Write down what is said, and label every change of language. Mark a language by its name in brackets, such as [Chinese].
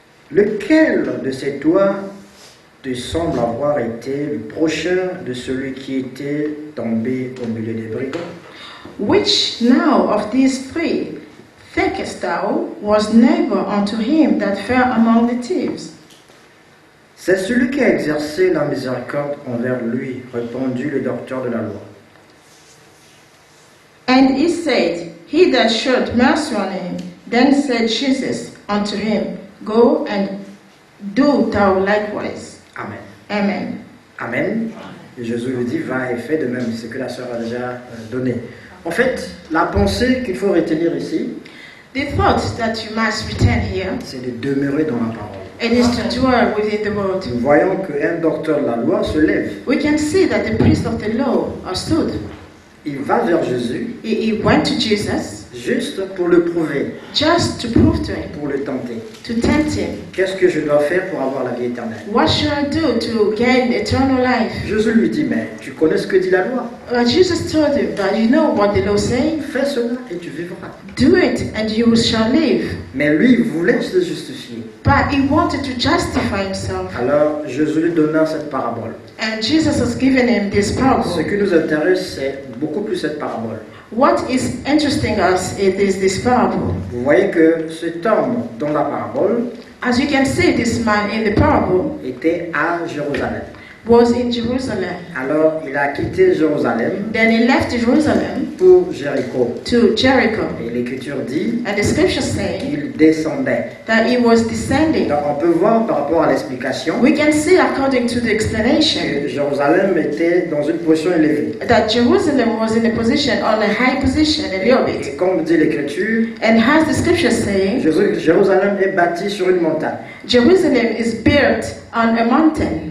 [French] Lequel de ces doigts te semble avoir été le prochain de celui qui était tombé au milieu des brigands? [English] Which now of these 3 thinkest thou was neighbor unto him that fell among the thieves? [French] C'est celui qui a exercé la miséricorde envers lui, répondit le docteur de la loi. [English] And he said, he that showed mercy on him. Then said Jesus unto him, go and do thou likewise. Amen. Amen. Amen. [French] Et Jésus lui dit, va et fais de même ce que la sœur a déjà donné. En fait, la pensée qu'il faut retenir ici, [English] The thought that you must retain here, [French] c'est de demeurer dans la parole. [English] it is to dwell within the word. [French] Nous voyons qu'un docteur de la loi se lève. [English] We can see that the priest of the law stood. [French] Il va vers Jésus [English] He went to Jesus [French] juste pour le prouver, [English] just to prove to him, [French] pour le tenter. [English] to tempt him. [French] Qu'est-ce que je dois faire pour avoir la vie éternelle? [English] What should I do to gain eternal life? [French] Jésus lui dit, mais tu connais ce que dit la loi. [English] Jesus told him that you know what the law says. [French] Fais cela et tu vivras. [English] Do it and you shall live. [French] Mais lui, il voulait se justifier. [English] But he wanted to justify himself. [French] Alors Jésus lui donna cette parabole. [English] And Jesus has given him this [French] Ce [English] parable. [French] qui nous intéresse, c'est beaucoup plus cette parabole. [English] What is interesting us is this parable. [French] Vous voyez que cet homme dans la parabole [English] As you can see, this man in the parable [French] était à Jérusalem. [English] was in Jerusalem. [French] Alors il a quitté Jérusalem [English] Then he left Jerusalem [French] pour Jéricho. [English] to Jericho. [French] Et l'Écriture dit [English] And the scriptures say [French] qu'il descendait. [English] that he was descending. [French] Donc on peut voir par rapport à l'explication [English] We can see, according to the explanation, [French] que Jérusalem était dans une position élevée. [English] that Jerusalem was in a position, on a high position, a little bit. [French] Et comme dit l'Écriture, [English] And as the scriptures say, [French] Jérusalem est bâti sur une montagne. [English] Jerusalem is built on a mountain.